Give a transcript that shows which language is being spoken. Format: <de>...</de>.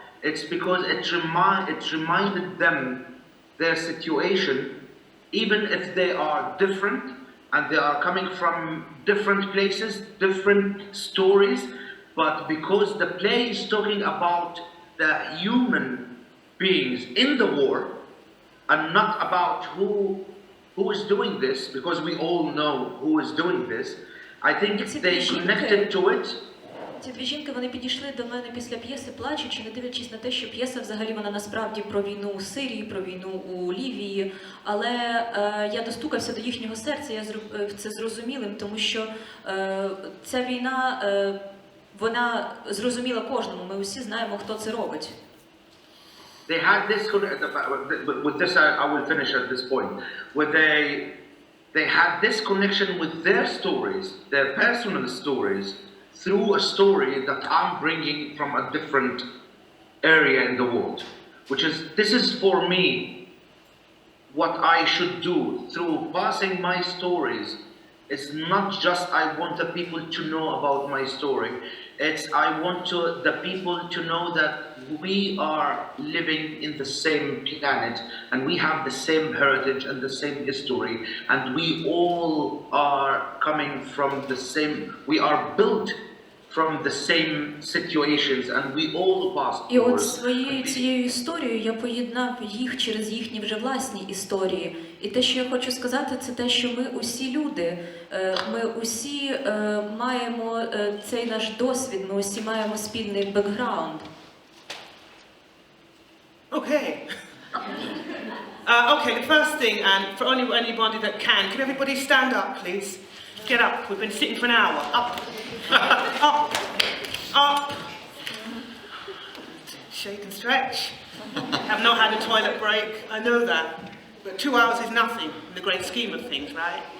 <en>it's because it reminded them their situation, even if they are different and they are coming from different places, different stories, but because the play is talking about the human beings in the war and not about who is doing this, because we all know who is doing this, I think they connected to it.</en> <uk>Ці дві жінки, вони підійшли до мене після п'єси, плачучи, не дивлячись на те, що п'єса взагалі вона насправді про війну у Сирії, про війну у Лівії, але я достукався до їхнього серця, я зробив це зрозумілим, тому що ця війна, вона зрозуміла кожному, ми усі знаємо, хто це робить.</uk> <en>They had this, with this I will finish at this point, where they had this connection with their stories, their personal stories, through a story that I'm bringing from a different area in the world, this is for me what I should do through passing my stories. It's not just I want the people to know about my story, it's I want the people to know that we are living in the same planet and we have the same heritage and the same history, and we all are coming from the same, we are built from the same situations and we all pass</en> <uk>І от</uk> <en>through.</en> <uk>цією історією я поєднав їх через їхні вже власні історії. І те, що я хочу сказати, це те, що ми усі люди, ми усі маємо цей наш досвід, ми усі маємо спільний бекграунд.</uk> <en>Okay. Okay, the first thing, and for anybody that can everybody stand up, please? Get up. We've been sitting for an hour. Up. Up. Up. Shake and stretch. I've not had a toilet break, I know that. But 2 hours is nothing in the great scheme of things, right?</en>